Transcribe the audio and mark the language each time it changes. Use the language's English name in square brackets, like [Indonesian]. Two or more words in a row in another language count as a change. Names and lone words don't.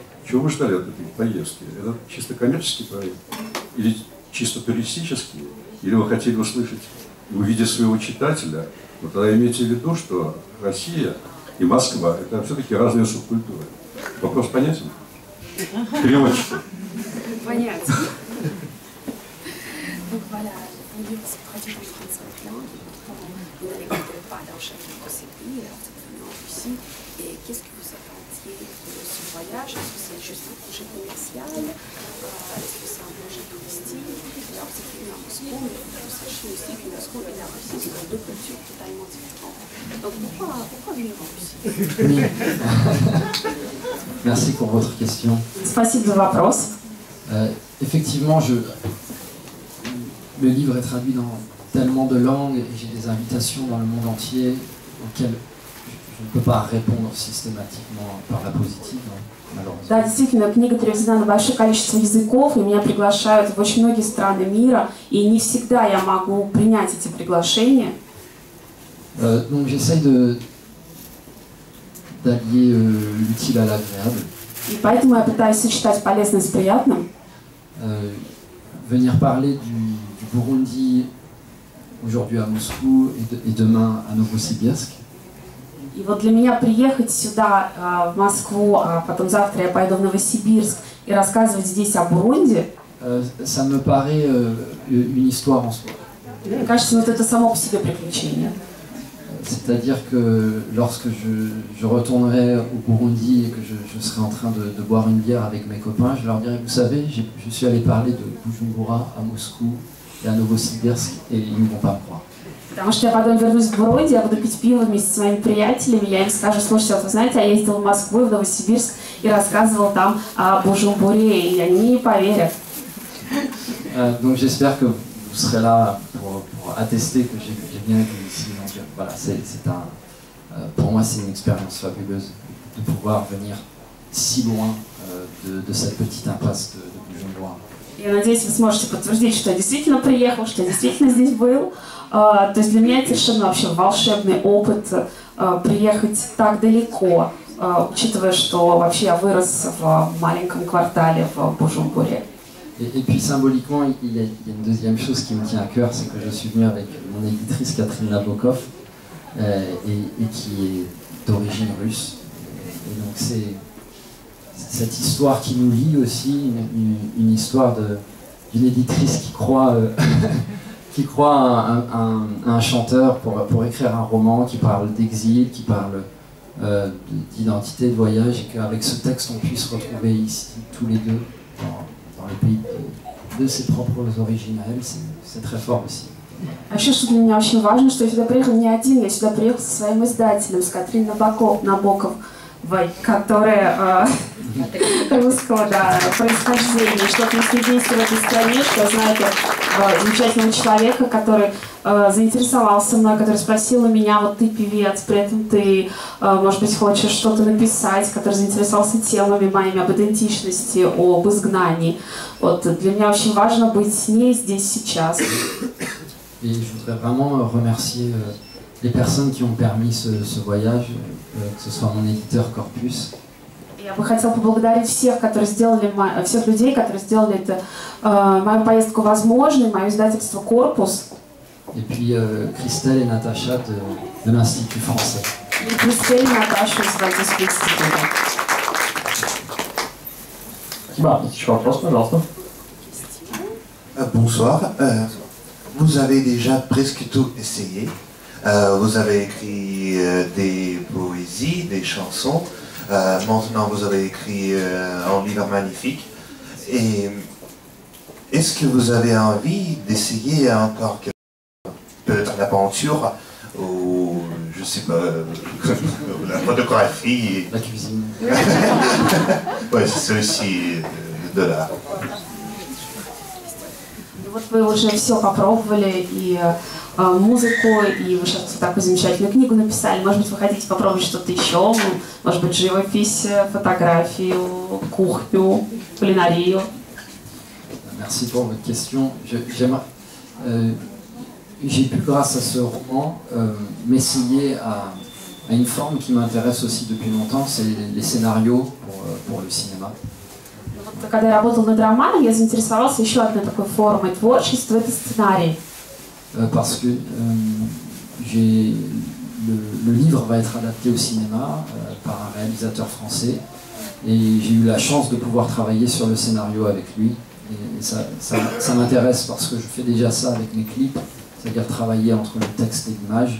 [Russian] Чего вы ждали от этой поездки? Это чисто коммерческий проект? или чисто туристические, или вы хотели услышать, увидеть своего читателя, но тогда имейте в виду, что Россия и Москва – это все-таки разные субкультуры. Вопрос понятен? Переводчик. Понятен. [French] Donc voilà, on dit aussi pratiquement 35 langues, vous n'allez pas dans chacun de ces pays, alors certainement en Russie. Et qu'est-ce que vous attendiez de ce voyage? Est-ce que c'est juste un projet commercial? Est-ce que c'est un projet touristique? Alors c'est venu à Moscou, mais vous sachez aussi que Moscou et la Russie sont deux cultures totalement différentes. Donc pourquoi venir en Russie? Merci pour votre question. [Russian] Спасибо за вопрос. [French] Effectivement, le livre est traduit dans tellement de langues et j'ai des invitations dans le monde entier auxquelles je ne peux pas répondre systématiquement par la positive, malheureusement. [Russian] Да, действительно, книга переведена на большое количество языков, и меня приглашают в очень многие страны мира, и не всегда я могу принять эти приглашения. [French] Donc j'essaye d'allier l'utile à l'agréable. [Russian] И поэтому я пытаюсь сочетать полезное с приятным. [French] Venir parler du Burundi aujourd'hui à Moscou et demain à Novosibirsk. [Russian] И вот для меня приехать сюда, в Москву, а потом завтра я пойду в Новосибирск и рассказывать здесь о Бурунди, [French] ça me paraît une histoire en soi. [Russian] мне кажется, вот это само по себе приключение. [French] C'est-à-dire que lorsque je retournerai au Burundi et que je serai en train de boire une bière avec mes copains, je leur dirai, vous savez, je suis allé parler de Bujumbura à Moscou et à Novosibirsk et ils ne vont pas me croire. [Russian] Потому что я потом вернусь в Бурунди, я буду пить пиво вместе со своими приятелями, я им скажу, слушайте, вот вы знаете, я ездил в Москву и в Новосибирск и рассказывал там о Бужумбуре, и они мне не поверят. [French] Donc j'espère que vous serez là pour attester que j'ai bien été ici. Donc voilà, pour moi c'est une expérience fabuleuse de pouvoir venir si loin de cette petite impasse de Bujumbura. [Russian] Я надеюсь, вы сможете подтвердить, что я действительно приехал, что я действительно здесь был. То есть для меня это совершенно вообще волшебный опыт приехать так далеко, учитывая, что вообще я вырос в маленьком квартале в Бужумбуре. [French] Et puis symboliquement, il y a une deuxième chose qui me tient à cœur, c'est que je suis venu avec mon éditrice Catherine Nabokov, et qui est d'origine russe. Et donc c'est cette histoire qui nous lie aussi, une histoire d'une éditrice qui croit, qui croit à un chanteur pour écrire un roman qui parle d'exil, qui parle d'identité, de voyage, et qu'avec ce texte on puisse retrouver ici tous les deux dans le pays de ses propres origines à elle, c'est très fort aussi. [Russian] А еще что для меня очень важно, что я сюда приехал не один, я сюда приехал со своим издателем, с Катриной Набоковой, которая русского происхождения, что у нас единственное в этой стране, что я знаю замечательного человека, который заинтересовался мной, который спросил у меня, вот ты певец, при этом ты, может быть, хочешь что-то написать, который заинтересовался темами моими об идентичности, об изгнании. Вот для меня очень важно быть с ней здесь сейчас. [French] Et je voudrais vraiment remercier les personnes qui ont permis ce voyage, que ce soit mon éditeur Corpus. [Russian] Я бы хотела поблагодарить всех, которые сделали, всех людей, которые сделали мою поездку возможной, мое издательство «Корпус». [French] Et puis Christelle et Natacha de l'Institut français. [Russian] И Кристель и Наташу из Владимирского института. Спасибо. Еще вопрос, пожалуйста. [French] Bonsoir. Vous avez déjà presque tout essayé. Vous avez écrit des poésies, des chansons. Maintenant, vous avez écrit un livre magnifique. Et est-ce que vous avez envie d'essayer encore peut-être l'aventure ou je sais pas la photographie? La cuisine. Ouais, c'est aussi de l'art. [Russian] Вот вы уже все попробовали, и музыку, и вы сейчас такую замечательную книгу написали. Может быть, вы хотите попробовать что-то еще? Может быть, живопись, фотографию, кухню, кулинарию? [French] Merci pour votre question. J'ai pu, grâce à ce roman, m'essayer à une forme qui m'intéresse aussi depuis longtemps, c'est les scénarios pour le cinéma. [Russian] Вот, когда я работала над романом, я заинтересовалась еще одной такой формой творчества, это сценарий. [French] Parce que le livre va être adapté au cinéma par un réalisateur français et j'ai eu la chance de pouvoir travailler sur le scénario avec lui et ça m'intéresse parce que je fais déjà ça avec mes clips, c'est-à-dire travailler entre le texte et l'image.